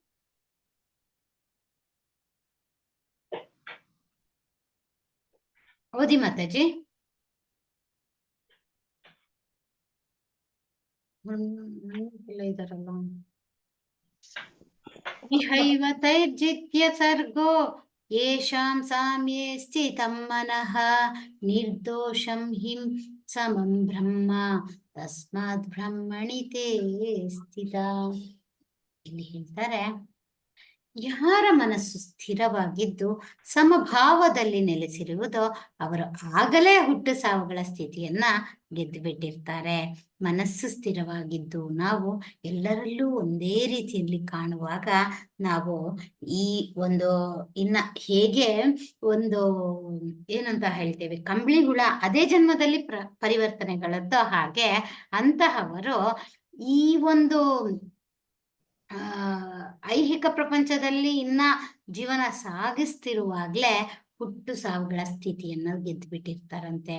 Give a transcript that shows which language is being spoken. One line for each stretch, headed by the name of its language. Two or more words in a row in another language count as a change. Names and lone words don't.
Kannada: ಓದಿ ಮಾತಾಜಿ. ಇದಾರಲ್ಲ.
Sanskrit: ಇಹೈವ ತೈರ್ಜಿತ್ಯ ಸರ್ಗೋ ಯೇಷಾಂ ಸಾಮ್ಯೇ ಸ್ಥಿತಂ ಮನಃ ನಿರ್ದೋಷಂ ಹಿಂ ಸಮಂ ಬ್ರಹ್ಮ ತಸ್ಮಾತ್ ಬ್ರಹ್ಮಣಿ ತೇ ಸ್ಥಿತ.
Kannada: ಇಲ್ಲಿ ಹೇಳ್ತಾರೆ, ಯಾರ ಮನಸ್ಸು ಸ್ಥಿರವಾಗಿದ್ದು ಸಮಭಾವದಲ್ಲಿ ನೆಲೆಸಿರುವುದೋ ಅವರು ಆಗಲೇ ಹುಟ್ಟು ಸಾವುಗಳ ಸ್ಥಿತಿಯನ್ನ ಗೆದ್ದು ಬಿಟ್ಟಿರ್ತಾರೆ. ಮನಸ್ಸು ಸ್ಥಿರವಾಗಿದ್ದು ನಾವು ಎಲ್ಲರಲ್ಲೂ ಒಂದೇ ರೀತಿಯಲ್ಲಿ ಕಾಣುವಾಗ ನಾವು ಈ ಒಂದು ಹೇಗೆ ಒಂದು ಏನಂತ ಹೇಳ್ತೇವೆ, ಕಂಬಳಿ ಹುಳ ಅದೇ ಜನ್ಮದಲ್ಲಿ ಪರಿವರ್ತನೆಗಳದ್ದು, ಹಾಗೆ ಅಂತಹವರು ಈ ಒಂದು ಐಹಿಕ ಪ್ರಪಂಚದಲ್ಲಿ ಇನ್ನ ಜೀವನ ಸಾಗಿಸ್ತಿರುವಾಗ್ಲೇ ಹುಟ್ಟು ಸಾವುಗಳ ಸ್ಥಿತಿಯನ್ನ ಗೆದ್ದು ಬಿಟ್ಟಿರ್ತಾರಂತೆ.